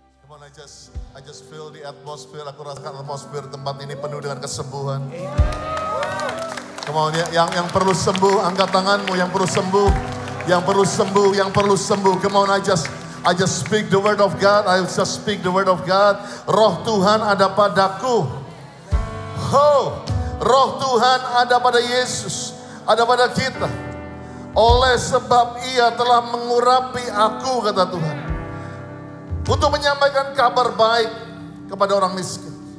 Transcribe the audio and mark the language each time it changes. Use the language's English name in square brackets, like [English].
[English] I just feel the atmosphere. [Indonesian] Aku rasakan atmosfer tempat ini penuh dengan kesembuhan. [English] Come on, [Indonesian] yang perlu sembuh, angkat tanganmu. Yang perlu sembuh, yang perlu sembuh, yang perlu sembuh. [English] Come on, I just speak the word of God. I just speak the word of God. [Indonesian] Roh Tuhan ada padaku. Oh, roh Tuhan ada pada Yesus, ada pada kita. Oleh sebab Ia telah mengurapi aku, kata Tuhan, untuk menyampaikan kabar baik kepada orang miskin.